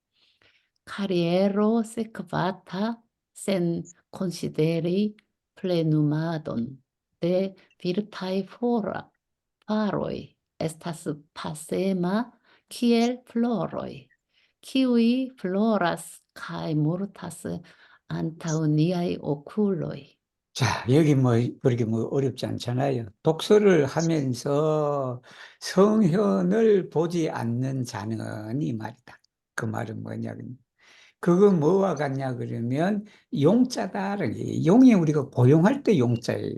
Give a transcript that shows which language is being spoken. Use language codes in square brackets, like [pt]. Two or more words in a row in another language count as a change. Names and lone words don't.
[eo] Kariero sekvata sen konsideri plenumadon de virtaj faroj estas pasema kiel floroj, kiuj floras kaj mortas antaŭ niaj okuloj. [ko] 자, 여기 뭐 그렇게 뭐 어렵지 않잖아요. 독서를 하면서 성현을 보지 않는 자는 이 말이다. 그 말은 뭐냐면 그거 뭐와 같냐 그러면 용자다라는 게 용이 우리가 고용할 때 용자예요.